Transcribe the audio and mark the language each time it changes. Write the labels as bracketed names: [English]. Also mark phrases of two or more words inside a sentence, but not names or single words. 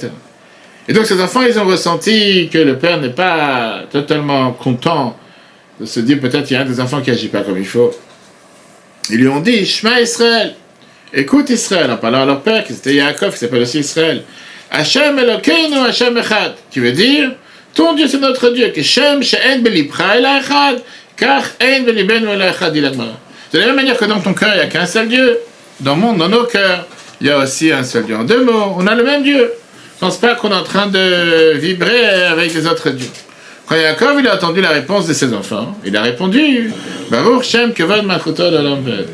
[French] Et donc ces enfants, ils ont ressenti que le père n'est pas totalement content de se dire peut-être qu'il y a un des enfants qui n'agit pas comme il faut. Ils lui ont dit, [Hebrew] שמע ישראל, [French] écoute Israël, en parlant à leur père, qui c'était Yaakov, qui s'appelle aussi Israël. [Hebrew] השם אלוקינו, השם אחד, [French] qui veut dire, ton Dieu c'est notre Dieu, que [Hebrew] שם שאין בלבך אלא אחד, כך אין בלבנו אלא אחד, [French] dit la Gemara. De la même manière que dans ton cœur, il n'y a qu'un seul Dieu, dans nos cœurs, il y a aussi un seul Dieu. En 2 mots, on a le même Dieu. Je ne pense pas qu'on est en train de vibrer avec les autres dieux. Quand Yaakov il a entendu la réponse de ses enfants, il a répondu [Hebrew] ברוך שם כבוד מלכותו לעולם ועד.